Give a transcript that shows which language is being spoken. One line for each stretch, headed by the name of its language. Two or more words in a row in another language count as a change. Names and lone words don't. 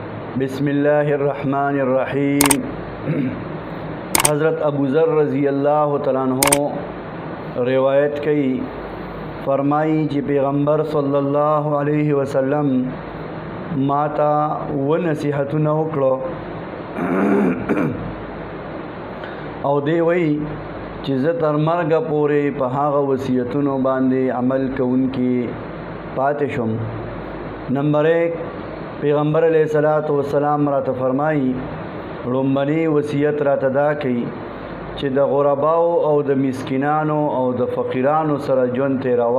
Arabic: بسم الله الرحمن الرحیم.
Pashto: حضرت ابو ذر
Arabic: رضی اللہ تعالیٰ عنہ
Urdu: روایت کی فرمائی کہ
Pashto: پیغمبر
Arabic: صلی اللہ علیہ وسلم
Pashto: ماتا و نصیحتونه وکړو او دی وی چې زه تر مرګه پورې په هغه وصیتونو باندې عمل کوونکی پاتې شم. نمبر 1 پیغمبر
Arabic: علیہ الصلوۃ والسلام
Pashto: راته فرمایي لومبني وصیت راته دا کوي چې د غرباو او د مسکینانو او د فقیرانو سره ژوند تیروا.